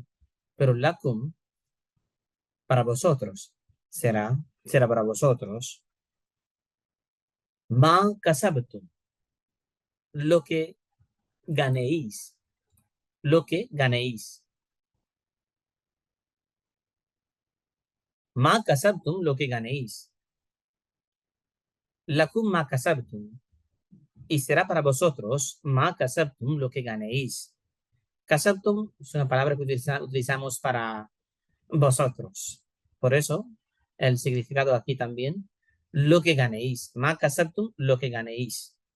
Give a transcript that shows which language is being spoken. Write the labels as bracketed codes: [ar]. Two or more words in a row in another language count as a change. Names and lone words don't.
[es] Pero lakum para vosotros será para vosotros. [ar] ما كسبتم, [es] lo que ganéis, lo que ganéis. [ar] ما كسبتم, [es] lo que ganéis. [ar] لكم ما كسبتم, [es] y será para vosotros [ar] ما كسبتم, [es] lo que ganéis. Kasabtum es una palabra que utilizamos para vosotros. Por eso, el significado aquí también, lo que ganéis. [ar] ما كسبتم, [es] lo que ganéis.